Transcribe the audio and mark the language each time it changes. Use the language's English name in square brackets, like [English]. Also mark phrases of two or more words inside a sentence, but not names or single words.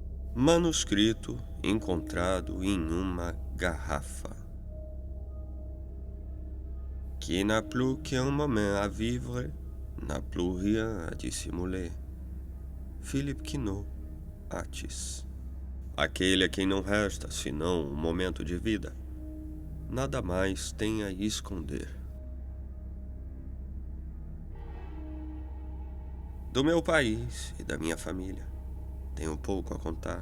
[Portuguese] Manuscrito encontrado em uma garrafa. [French] Qui n'a plus qu'un moment à vivre, n'a plus rien à dissimuler. Philippe Quinault, Atis. [Portuguese] Aquele a quem não resta senão um momento de vida, nada mais tem a esconder. Do meu país e da minha família, tenho pouco a contar.